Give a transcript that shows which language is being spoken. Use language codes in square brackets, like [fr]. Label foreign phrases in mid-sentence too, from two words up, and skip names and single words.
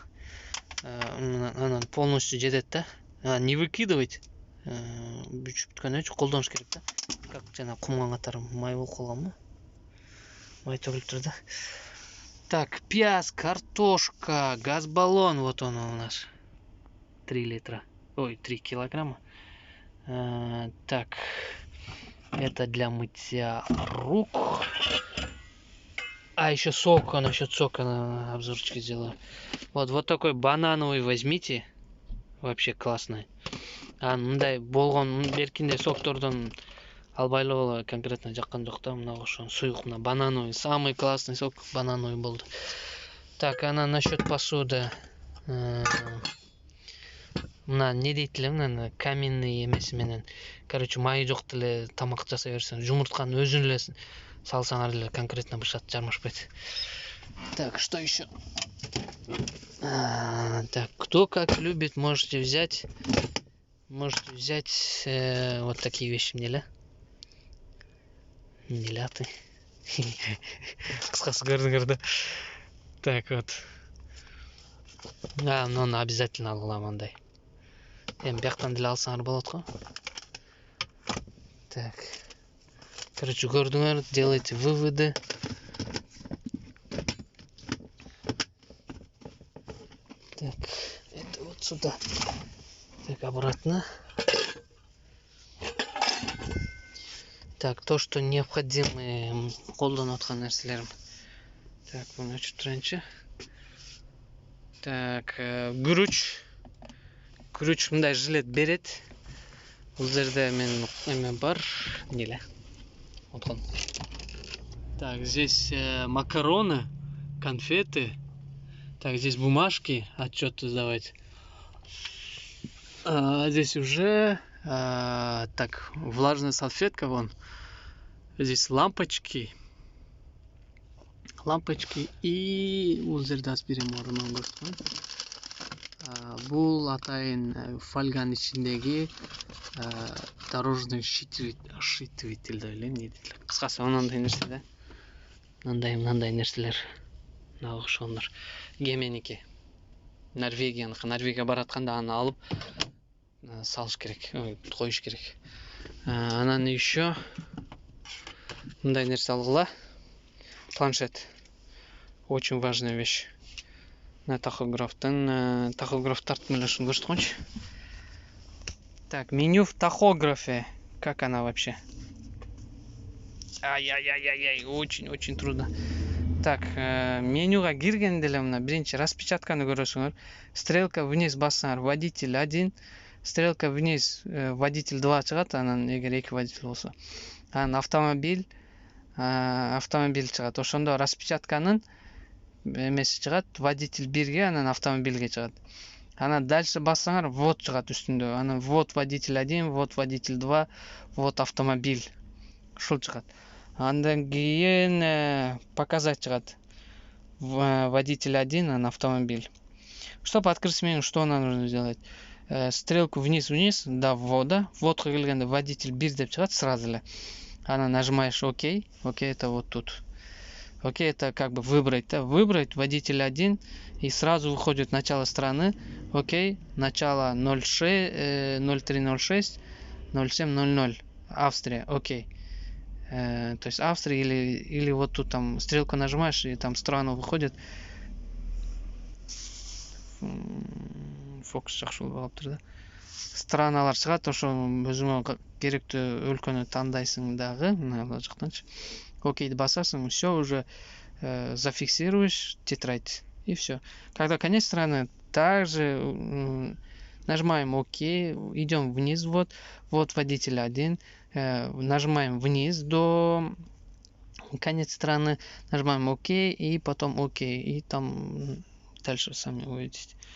[ky] Анан полностью жетет да. [ru] Не выкидывать. [ky] Бүчүп бүткөндөн колдонуш керек да. Как жана кумган катары май болуп калганбы? Май төгүлүп да. Так, пияз, картошка, газ-баллон, [ru] вот он у нас. 3 литра. 3 килограмма. Так, это для мытья рук. Еще сок, насчет сока на обзорчике сделаю. Вот такой банановый возьмите. Вообще классный. [ky] Мындай болгон беркинде соктордон албай эле конкретно жаккан жок да. Мына ошо суюк, мына банановый, [ru] самый классный сок банановый [ky] болду. [ru] Так, насчет посуды. [ky] Мына не дейт эле, мына каменный эмеси менен. Короче, майы жок деле тамак жасай берсең, жумуртканы өзүн эле салсаңар эле конкретно бышат, жармашпайт. [ru] Так, что еще? Так, кто как любит, можете взять вот такие вещи. [ky] Неляты. Кыскасы көрдүңөр да. [ru] Так вот. [ky] Муну обязательно алгыла мындай. Эми бияктан деле алсаңар болот го. [ru] Так. Короче, көрдүңөр, делайте выводы. Так, это вот сюда. Так, обратно. Так, то, что необходимо [ky] колдонуп аткан нерселерим. Так, буну ачып турайынчы. Так, күрүч. күрүч мындай жилет берет. Бул жерде мен эме бар, неле. Откон. [ru] Так, здесь макароны, конфеты. Так, здесь бумажки, отчеты сдавать. Здесь уже так, влажная салфетка вон. Здесь лампочки. Лампочки и [ky] бул жерде аспирин орнун көрсөткөн. Бул атайын фольганын ичиндеги [ru] дорожный шитвитель [ky] деп ойлойм, не дейт. Кыскасы мындай нерсе да. Мындай нерселер. Мына окшогондор. Геменики. Норвегия баратканда аны алып салыш керек, коюш керек. Анан еще мындай нерсе алгыла. Планшет. [ru] Очень важная вещь. [ky] На тахографтан тахограф тартмылышын көрсөткөнчү. [ru] Так, меню в тахографе. Как она вообще? Ай-яй-яй-яй, очень трудно. Так, [ky] менюга киргенде эле мына биринчи распечатканы көрөсүңөр. [ru] Стрелка вниз [ky] бассаңар [ru] водитель 1, стрелка вниз водитель 2 [ky] чыгат, анан эгер 2 водитель болсо. Анан автомобиль чыгат. Ошондо распечатканын эмеси чыгат, водитель 1ге, анан автомобильге чыгат. Анан дальше бассаңар ввод чыгат үстүндө. Анан [ru] ввод водитель 1, ввод водитель 2, ввод автомобиль. [ky] Ушул чыгат. Андан кийин показать чыгат. Водитель 1, анан автомобиль. [ru] Чтобы открыть смену, что нам нужно сделать? Стрелку вниз до ввода. [ky] Вводка келгенде водитель 1 деп чыгат сразу эле. [ru] Она нажимаешь ОК. ОК это вот тут. ОК это как бы выбрать, да? Выбрать водитель 1 и сразу выходит начало страны. ОК, начало 0306 0700. Австрия, ОК. То есть Австрия или вот тут там стрелку нажимаешь и там страну выходит. [ky] Фокус жакшы болуп калыптыр да. Страналар чыгат, ошо өзүңө керектүү өлкөнү тандайсың дагы, мына жактанчы. Окейди басасың, [ru] все уже зафиксируешь тетрадь и все. Когда конец страны, также нажимаем ОК, идем вниз, вот водитель 1, нажимаем вниз до конец страны, нажимаем ОК и потом ОК, и там дальше сами увидите.